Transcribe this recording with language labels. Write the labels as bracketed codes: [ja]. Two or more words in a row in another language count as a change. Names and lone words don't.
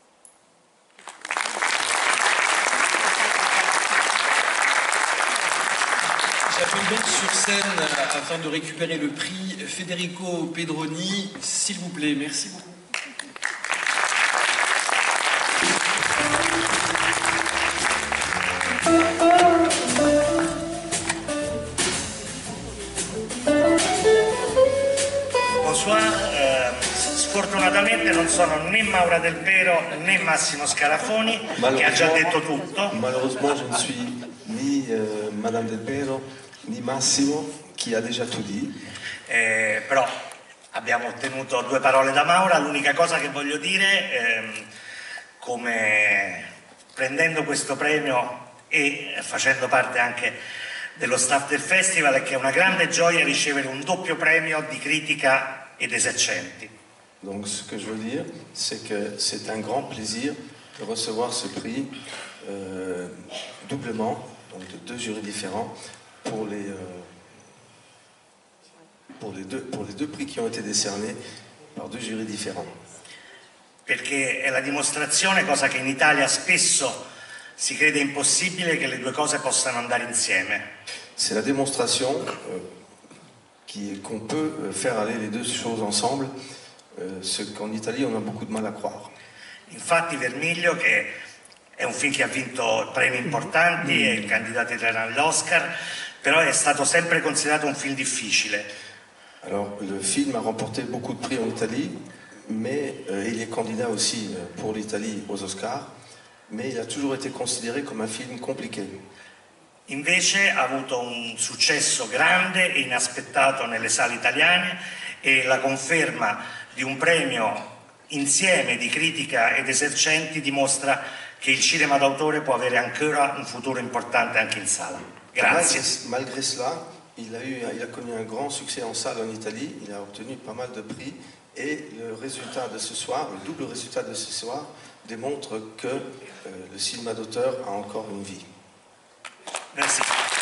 [fr] J'appelle donc sur scène, afin de récupérer le prix, Federico Pedroni, s'il vous plaît. Merci beaucoup. Bonsoir, [it] sfortunatamente non sono né Maura Del Pero né Massimo Scarafoni, che ha già detto tutto. [fr] Malheureusement, je ne suis ni Madame Del Pero ni Massimo, qui a déjà tout dit. [it] Però abbiamo ottenuto 2 parole da Maura. L'unica cosa che voglio dire, come prendendo questo premio e facendo parte anche dello staff del festival, è che è una grande gioia ricevere un doppio premio di critica ed esercenti. [fr] Donc ce que je veux dire, c'est que c'est un grand plaisir de recevoir ce prix doublement, donc de 2 jurys différents, pour les deux prix qui ont été décernés par 2 jurys différents. [it] Perché è la dimostrazione, cosa che in Italia spesso si crede impossibile, che le due cose possano andare insieme. [fr] C'est la démonstration qu'on peut faire aller les deux choses ensemble, ce qu'en Italie on a beaucoup de mal à croire. [it] Infatti Vermiglio, che è un film che ha vinto premi importanti, è il candidato italiano all'Oscar, però è stato sempre considerato un film difficile. [fr] Alors le film a remporté beaucoup de prix en Italie, mais il est candidat aussi pour l'Italie aux Oscars, mais il a toujours été considéré comme un film compliqué. [it] Invece ha avuto un successo grande e inaspettato nelle sale italiane, e la conferma di un premio insieme di critica ed esercenti dimostra che il cinema d'autore può avere ancora un futuro importante anche in sala. Grazie. [fr] Malgré cela, il a connu un grand succès en salle en Italie, il a obtenu pas mal de prix, et le résultat de ce soir, le double résultat de ce soir, démontre que le cinéma d'auteur a encore une vie. Merci.